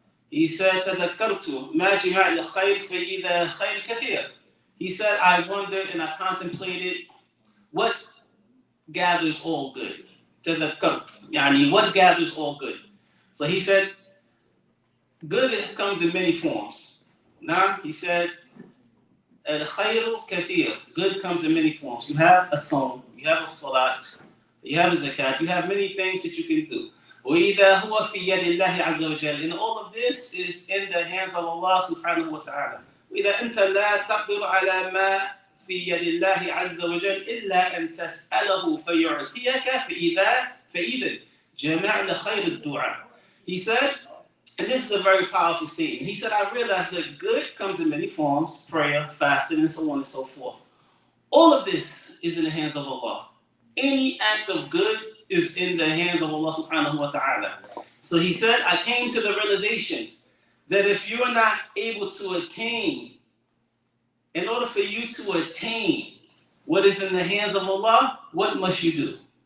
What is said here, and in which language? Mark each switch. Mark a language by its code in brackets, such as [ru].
[en] He said, [ar] تذكرت ما جمع الخير فإذا خير كثير. [en] He said, I wondered and I contemplated what gathers all good. تذكرت, يعني what gathers all good. So he said, good comes in many forms. Now, he said, [ar] الخير كثير. [en] Good comes in many forms. You have a song, you have a salat, you have a zakat, you have many things that you can do. [ar] وَإِذَا هُوَ فِي يَدِ اللَّهِ عَزَّ وَجَلَّ. [en] And all of this is in the hands of Allah subhanahu wa ta'ala. [ar] وَإِذَا أَنْتَ لَا تَقْدِرُ عَلَى مَا في يد الله عز وجل إلا أن تسأله فيعطيك فإذا جمعنا خير الدعاء. [en] He said, and this is a very powerful statement. He said, I realized that good comes in many forms, prayer, fasting, and so on and so forth. All of this is in the hands of Allah. Any act of good is in the hands of Allah subhanahu wa ta'ala. So he said, I came to the realization that if you are not able to attain, in order for you to attain what is in the hands of Allah, what must you do?